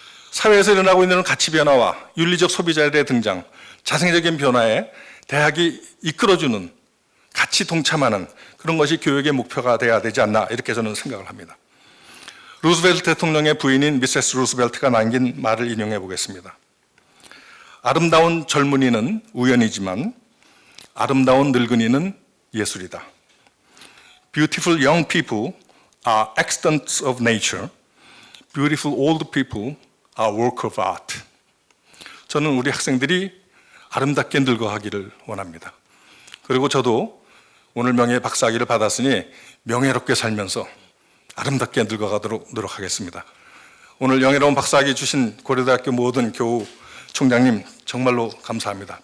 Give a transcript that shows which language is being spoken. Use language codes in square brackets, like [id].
[ko] 사회에서 일어나고 있는 가치 변화와 윤리적 소비자들의 등장, 자생적인 변화에 대학이 이끌어주는 같이 동참하는 그런 것이 교육의 목표가 돼야 되지 않나 이렇게 저는 생각을 합니다. 루스벨트 대통령의 부인인 미세스 루스벨트가 남긴 말을 인용해 보겠습니다. 아름다운 젊은이는 우연이지만 아름다운 늙은이는 예술이다. [en] Beautiful young people are accidents of nature. Beautiful old people are work of art. [ko] 저는 우리 학생들이 아름답게 늙어가기를 원합니다. 그리고 저도 오늘 명예 박사학위를 받았으니 명예롭게 살면서 아름답게 늙어가도록 노력하겠습니다. 오늘 영예로운 박사학위 주신 고려대학교 모든 교우 총장님 정말로 감사합니다.